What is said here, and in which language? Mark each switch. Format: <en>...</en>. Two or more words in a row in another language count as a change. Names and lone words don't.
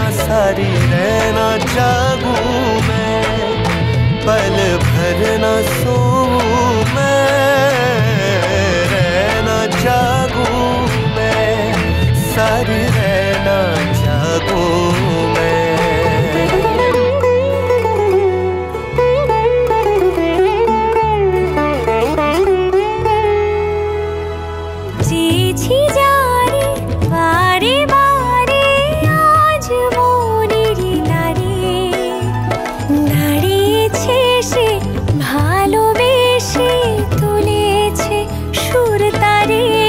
<hi>सारी रहना जागूं मैं, पल भर न सोऊं मैं, रहना जागूं मैं, सारी रहना जागूं मैं।</hi> <bn>চিঠি জারি বারে বারে আজ মনের দ্বারে, দাঁড়িয়েছে সে ভালোবেসে তুলেছে সুর তারে।</bn>